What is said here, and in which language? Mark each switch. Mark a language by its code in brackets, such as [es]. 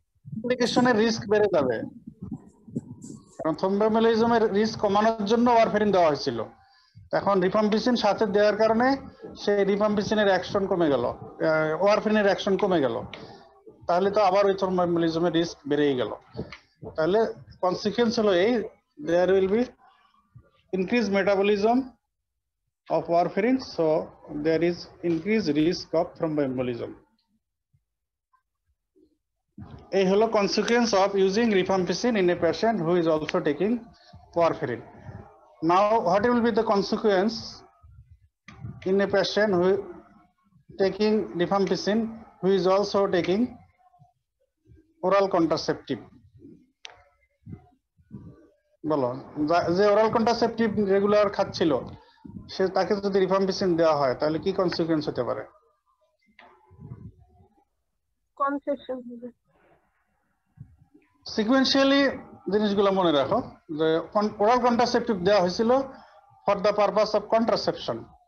[bn] কমপ্লিকেশনের risk বেড়ে যাবে, কারণ থ্রম্বোএম্বলিজমের রিস্ক কমানোর জন্য ওয়ারফেরিন দেওয়া হয়েছিল। এখন রিফাম্পিসিন সাথে দেওয়ার কারণে সেই রিফাম্পিসিনের অ্যাকশন কমে গেল, ওয়ারফেরিনের অ্যাকশন কমে গেল, তাহলে তো আবার ওই থ্রম্বোএম্বলিজমের রিস্ক বেড়েই গেল। তাহলে কনসিকুয়েন্স হলো এই, [en] There will be increased metabolism of warfarin, so there is increased risk of thromboembolism. [bn] এই হলো [en] consequence of using rifampicin in a patient who is also taking warfarin. Now what will be the consequence in a patient who taking rifampicin who is also taking oral contraceptive? [bn] বলো, যে oral contraceptive regular খাচ্ছিল সে, তাকে যদি rifampicin দেওয়া হয় তাহলে কি consequence হতে পারে? কনসেপশন হবে। সিকোয়েন্সিয়ালি জিনিসগুলো মনে রাখো, যে ওরাল কন্ট্রাসেপটিভ দেওয়া হয়েছিল for the purpose of contraception.